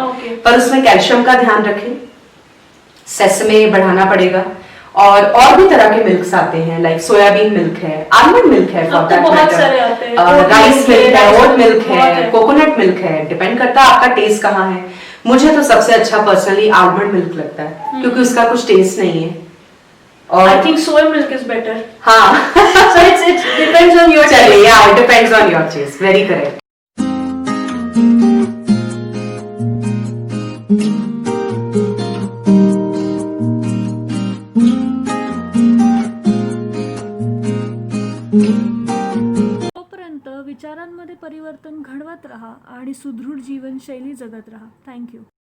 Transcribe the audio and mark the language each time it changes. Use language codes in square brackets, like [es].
[hi] पर उसमें कैल्शियम का ध्यान रखें, सेसमे बढ़ाना पड़ेगा, और भी तरह के मिल्क्स आते हैं, लाइक सोयाबीन मिल्क है, आलमंड मिल्क है, for that matter, rice milk है, ओट मिल्क है, कोकोनट मिल्क है, डिपेंड करता है आपका टेस्ट कहाँ है। मुझे तो सबसे अच्छा पर्सनली आलमंड मिल्क लगता है, क्योंकि उसका कुछ टेस्ट नहीं है, और [en] I think soy milk is better. [hi] हाँ [en] So it depends on your चलिए, yeah, it depends on your taste, very correct. [mr] तोपर्यंत विचारांमध्ये परिवर्तन घडवत राहा आणि सुदृढ जीवनशैली जगत राहा. थँक्यू.